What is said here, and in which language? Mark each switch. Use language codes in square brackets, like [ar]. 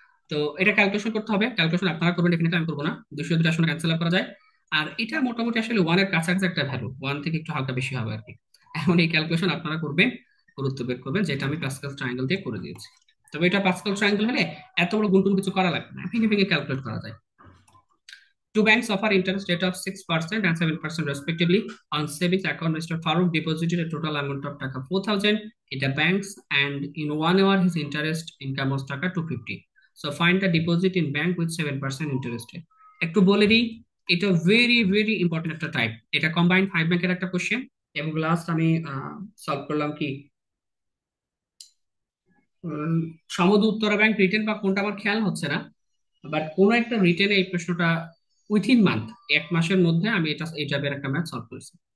[bn] তো এটা ক্যালকুলেশন করতে হবে, ক্যালকুলেশন আপনারা করবেন, এখানে আমি করবো না। 200 দুটো আসলে ক্যান্সেল করা যায়। আর এটা মোটামুটি আসলে ওয়ানের কাছাকাছি একটা ভ্যালু, ওয়ান থেকে একটু হালকা বেশি হবে আর কি। এখন এই ক্যালকুলেশন আপনারা করবেন, গুরুত্ব বের করবেন, যেটা আমি পাস্কাল ট্রায়াঙ্গেল দিয়ে করে দিয়েছি। তবে এটা পাস্কাল ট্রায়াঙ্গেল হলে এত বড় গুণটুন কিছু করা লাগবে না, ভেঙে ভেঙে ক্যালকুলেট করা যায়। [en] Two banks offer interest rate of 6% and 7% respectively on savings account. Mr. Farooq deposited a total amount of taka 4,000 in the banks, and in 1 hour his interest income was taka 250. So find the deposit in bank with 7% interest rate. [bn] একটু বলে দিই, এটা very very important একটা type. এটা combined 5 ব্যাংকের একটা question. এবং last আমি সলভ করলাম কি, উম, সমুদ্র উত্তরা ব্যাংক রিটেন বা কোনটা আমার খেয়াল হচ্ছে না, বাট কোন একটা রিটেনে এই প্রশ্নটা [en] within month, [bn] 1 মাসের মধ্যে আমি এটা এই টাইপের একটা ম্যাথ সলভ করেছি।